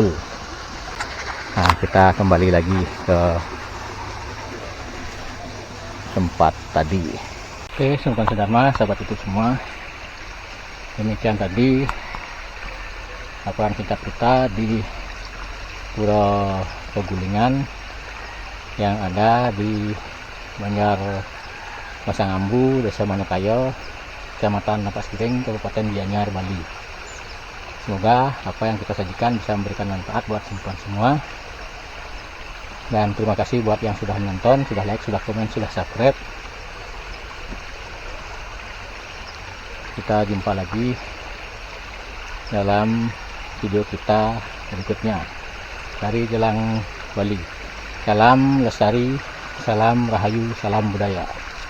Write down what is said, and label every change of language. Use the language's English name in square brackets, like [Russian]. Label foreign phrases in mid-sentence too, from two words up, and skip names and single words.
[Indonesian] Nah, kita kembali lagi ke tempat tadi. Oke, Sobat Sedharma, sahabat itu semua, demikian tadi laporan singkat kita di Pura Pegulingan yang ada di Banjar Masangambu, Desa Manokayo, Kecamatan Napas Giring, Kabupaten Gianyar, Bali. Semoga apa yang kita sajikan bisa memberikan manfaat buat semua. Dan terima kasih buat yang sudah menonton, sudah like, sudah komen, sudah subscribe. kita jumpa lagi dalam video kita berikutnya dari Jelang Bali. Salam lestari, salam rahayu, salam budaya.